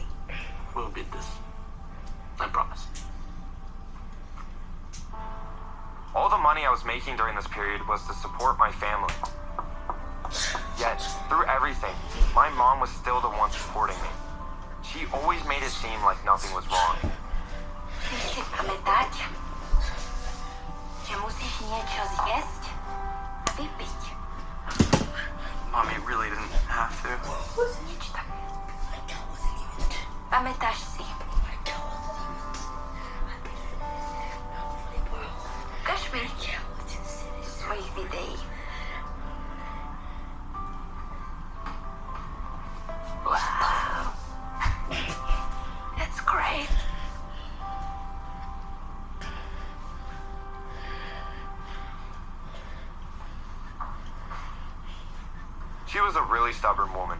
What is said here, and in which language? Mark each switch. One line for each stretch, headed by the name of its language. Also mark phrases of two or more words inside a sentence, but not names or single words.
English: We'll beat this. I promise. All the money I was making during this period was to support my family. Yet, through everything, my mom was still the one supporting me. She always made it seem like nothing was wrong.
Slovak: Musíš si pamätať, že musíš niečo zjesť a vypiť.
English: Mommy really didn't have to.
Slovak: Nič také. Pamätáš si? Ukáž mi svojich videí.
English: Wow. That's great. She was a really stubborn woman.